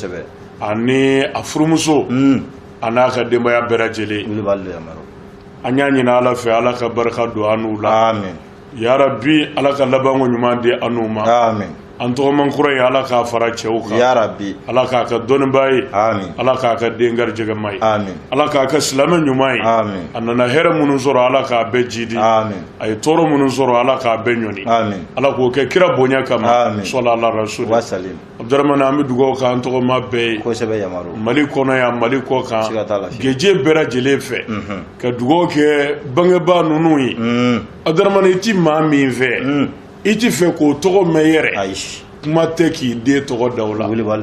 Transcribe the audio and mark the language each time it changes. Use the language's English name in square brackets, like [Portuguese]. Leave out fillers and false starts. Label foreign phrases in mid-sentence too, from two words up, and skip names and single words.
[Bambara] ani a furumuso a n'a ka denbaya bɛɛ lajɛlen an y'a ɲini Ala fɛ Ala ka barika don an n'u la [Arabic] يا ربي [Bambara] Ala ka labanko ɲuman di an n'u ma an tɔgɔman kura ye Ala k'a fara cɛw kan Ala k'a ka dɔnnibaa ye Ala k'a ka den garijɛgɛma ye Ala k'a ka silamɛ ɲuman ye a nana hɛrɛ minnu sɔrɔ Ala k'a bɛɛ jidi a ye tɔɔrɔ minnu sɔrɔ Ala k'a bɛɛ ɲɔni Ala k'o kɛ kira bonya kama [Arabic] صلى الله عليه وسلم [Bambara] Abdurahmani an bɛ dugawu k'an tɔgɔma bɛɛ ye Mali kɔnɔ yan Mali kɔ kan geje bɛɛ lajɛlen fɛ ka dugawu kɛ bangebaa ninnu ye Abdurahmani i ti maa min fɛ i ti fɛ k'o tɔgɔ mɛn yɛrɛ kuma tɛ k'i den tɔgɔ da o la